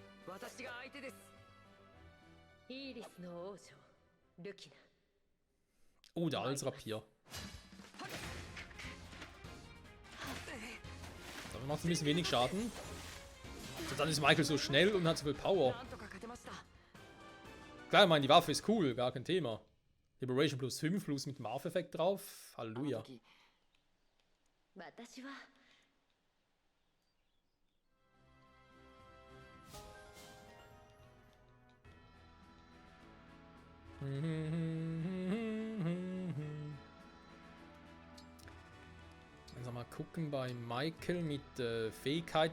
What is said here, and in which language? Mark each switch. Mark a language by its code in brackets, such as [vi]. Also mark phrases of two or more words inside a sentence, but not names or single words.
[ja] 私が相手です。イーリスの王女ルキナ。 [de] Oh, der Halsrapier. Damit macht ein bisschen wenig Schaden. Und dann ist Michael so schnell und hat so viel Power. [ja] なんとか勝てました。 [de] Klar, ich meine, die Waffe ist cool, gar kein Thema. Liberation plus 5 plus mit dem Marv-Effekt drauf. [ja] あの [de] Halleluja. [ja] 時私は [de] Also mal gucken bei Michael mit Fähigkeiten.